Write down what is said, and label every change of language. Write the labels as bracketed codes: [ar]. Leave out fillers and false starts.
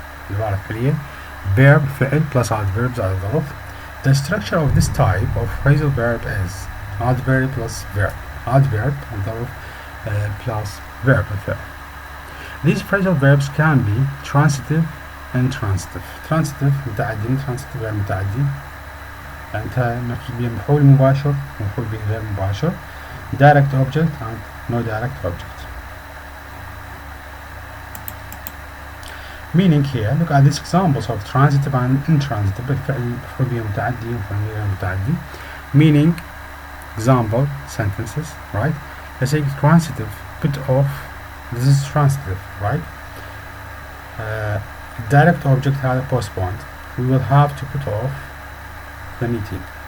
[ar] العبارة الفعلية. [en] Verb فعل plus adverb [ar] زائد ظرف. [en] The structure of this type of phrasal verb is adverb plus verb. Adverb and ظرف plus verb الفعل. These phrasal verbs can be transitive and intransitive. [ar] Transitive متعدي، intransitive غير متعدي. أنت مقصود به مفعول مباشر، مفعول به غير مباشر. [en] Direct object and no direct object. Meaning here, look at these examples of transitive and intransitive. [ar] الفعل مفعول به متعدي ومفعول به غير متعدي. [en] Meaning, example sentences, right? Let's say transitive, put off. This is transitive, right? Direct object هذا postponed. We will have to put off the meeting.